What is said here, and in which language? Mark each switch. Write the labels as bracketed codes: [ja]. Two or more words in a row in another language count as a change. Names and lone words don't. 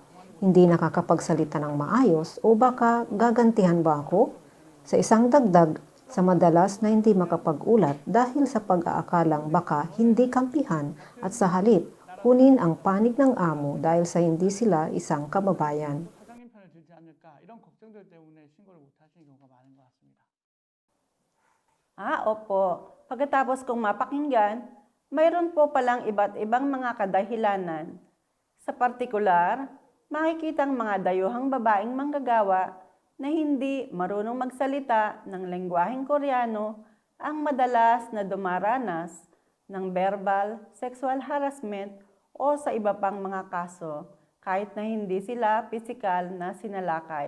[tl] Hindi nakakapagsalita ng maayos o baka gagantihan ba ako? Sa isang dagdag, sa madalas na hindi makapag-ulat dahil sa pag-aakalang baka hindi kampihan at sa halip, kunin ang panig ng amo dahil sa hindi sila isang kababayan. [ko] 사장님 편을 들지 않을까 이런 걱정들 때문에 신고를 못 하시는 경우가 많은 것 같습니다. [tl] Opo. Pagkatapos kong mapakinggan, mayroon po palang iba't ibang mga kadahilanan. Sa partikular, makikitang mga dayuhang babaeng manggagawa na hindi marunong magsalita ng lengguaheng Koreano ang madalas na dumaranas ng [en] verbal, sexual harassment [tl] o sa iba pang mga kaso kahit na hindi sila pisikal na sinalakay.